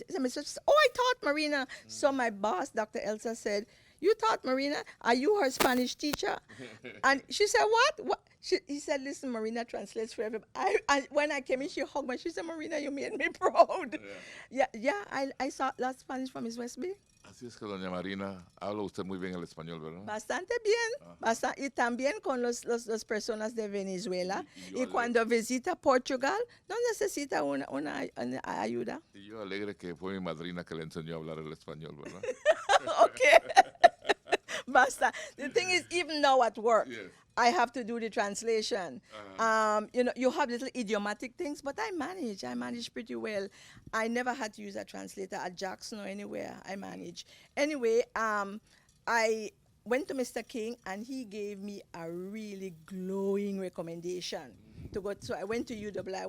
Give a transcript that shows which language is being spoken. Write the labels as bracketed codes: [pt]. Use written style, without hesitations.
[en] She said, "Oh, I taught Marina." So my boss, Dr. Elsa, said, "You taught Marina? Are you her Spanish teacher?" And she said, "What?" He said, "Listen, Marina translates for everybody." When I came in, she hugged me. She said, "Marina, you made me proud." I saw lots of Spanish from Miss Westby. [es] Así es que doña Marina habla usted muy bien el español, ¿verdad? Bastante bien. Y también con las personas de Venezuela. Y cuando visita Portugal, no necesita una ayuda. Y yo alegre que fue mi madrina que le enseñó a hablar el español, ¿verdad? Okay. Basta. [en] The thing is, even now at work, Yes. I have to do the translation. You have little idiomatic things, but I manage pretty well. I never had to use a translator at Jackson or anywhere. I manage. Anyway, I went to Mr. King, and he gave me a really glowing recommendation to go. So I went to UWI.